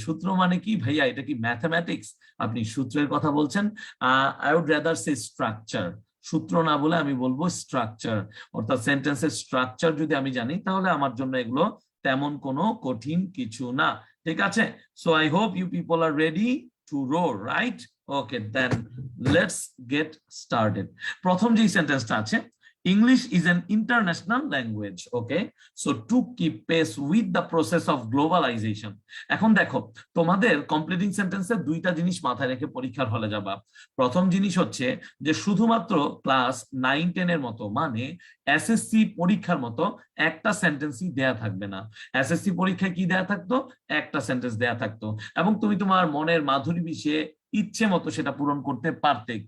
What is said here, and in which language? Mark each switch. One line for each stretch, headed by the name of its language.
Bangla: সূত্র মানে কি ভাইয়া, এটা কি ম্যাথমেটিক্স? আপনি সূত্রের কথা বলছেন,
English: I would rather say structure.
Bangla: সূত্র না বলে আমি বলবো স্ট্রাকচার, অর্থাৎ সেন্টেন্সের স্ট্রাকচার যদি আমি জানি তাহলে আমার জন্য এগুলো তেমন কোনো কঠিন কিছু না। ঠিক আছে?
English: So I hope you people are ready to roar, right? Okay, then let's get started.
Bangla: প্রথম যে সেন্টেন্সটা আছে,
English: English is an international language. Okay, so to keep pace with the process of globalization.
Bangla: এখন দেখো তোমাদের কমপ্লিটিং সেন্টেন্সে দুইটা জিনিস মাথায় রেখে পরীক্ষার হলে যাবা। প্রথম জিনিস হচ্ছে যে শুধুমাত্র ক্লাস 9-10 এর মতো, মানে এসএসসি পরীক্ষার মতো একটা সেন্টেন্সই দেয়া থাকবে না। এসএসসি পরীক্ষায় কি দেয়া থাকতো? একটা সেন্টেন্স দেয়া থাকতো, এবং তুমি তোমার মনের মাধুরী বিষয়ে ইচ্ছে মতো সেটা পূরণ করতে পারতে।